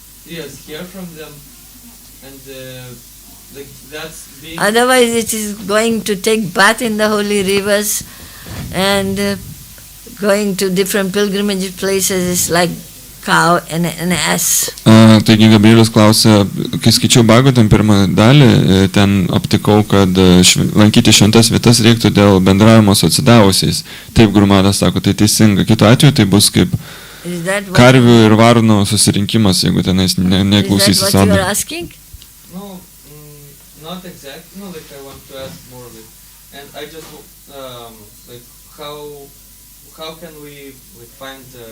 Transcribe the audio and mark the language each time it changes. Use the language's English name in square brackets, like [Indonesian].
[English] yes, hear from them and like that's being Otherwise it is going to take bath in the holy rivers and going to different pilgrimage places is like cow and an ass. [Lithuanian] Taigi Gabrielius klausė, kai skaičiau Bhagavatam pirmą dalį, ten aptikau, kad lankyti šventas vietas reiktų dėl bendravimo su atsidavusiais. Taip Gurumatas sako, tai teisinga. Kitu atveju tai bus kaip karvių ir varnų susirinkimas, jeigu tenais neklausysi [English] Is that what you are asking? No, not exactly. No, like I want to ask more like, and I just like how can we like find